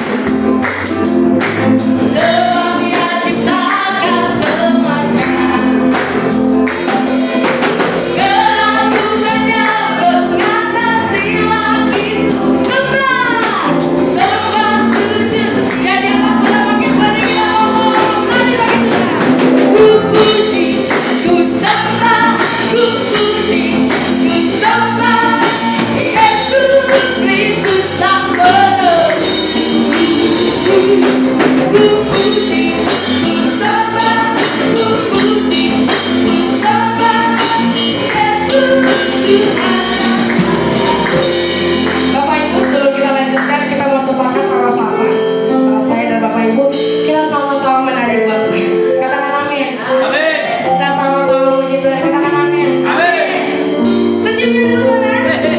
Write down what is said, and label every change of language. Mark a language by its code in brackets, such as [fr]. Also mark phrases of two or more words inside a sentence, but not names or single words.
[id] Sebab Dia ciptakan semuanya. Keagungannya mengatasi langit. Sembah sujud. Ya di atas pada bangkit mari kita ngomong. Lari bagi Tuhan. Ku puji, ku sembah, ku puji, ku sembah Yesus Kristus Sang Penebus. Ku puji, ku sembah, ku puji, ku sembah Yesus Tuhan. Bapak Ibu, sebelum kita lanjutkan, kita mau sepakat sama-sama. Saya dan Bapak Ibu, kita sama-sama menari buat Tuhan. Katakan amin. Amin. Kita sama-sama memuji Tuhan. Katakan amin. Amin. Senyumnya dulu mana?